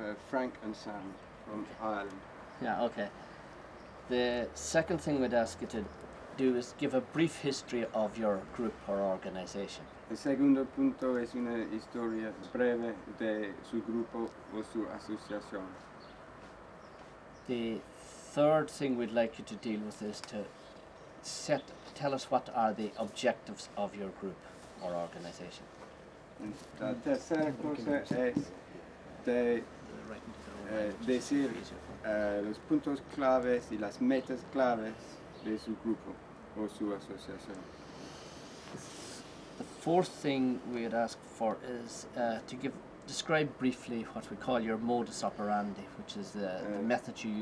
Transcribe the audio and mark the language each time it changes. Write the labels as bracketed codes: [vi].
[en] Frank and Sam from Ireland. Yeah, okay. The second thing we'd ask you to do is give a brief history of your group or organization. [es] El segundo punto es una historia breve de su grupo o su asociación. [en] The third thing we'd like you to deal with is to tell us what are the objectives of your group or organization. [es] La tercera cosa es de decir los puntos claves y las metas claves de su grupo o su asociación. [en] The fourth thing we'd ask for is to describe briefly what we call your modus operandi, which is the method you use.